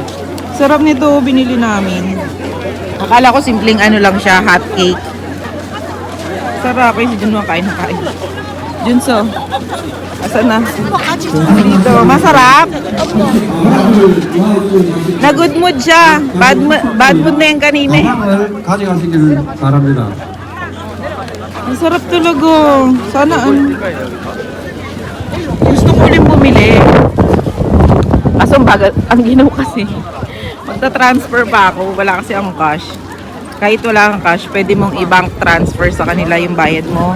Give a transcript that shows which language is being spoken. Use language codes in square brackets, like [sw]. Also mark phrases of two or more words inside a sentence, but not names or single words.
[tl] Sarap nito, binili namin. Akala ko simpleng lang siya, [en] hot cake. [tl] Sarap, si Junso kain na kain. Junso, asan na? Dito, masarap. Na [en] good mood [tl] siya. [en] Bad mood [tl] na yan kanina eh. [ko] 가져가시기를 바랍니다. [tl] Ang sarap talaga. Sana gusto ko ulit bumili. Kaso ang ginawa kasi, magta-transfer pa ako. Wala kasi ang cash. Kahit wala kang cash, pwede mong i- [en] bank transfer [tl] sa kanila yung bayad mo.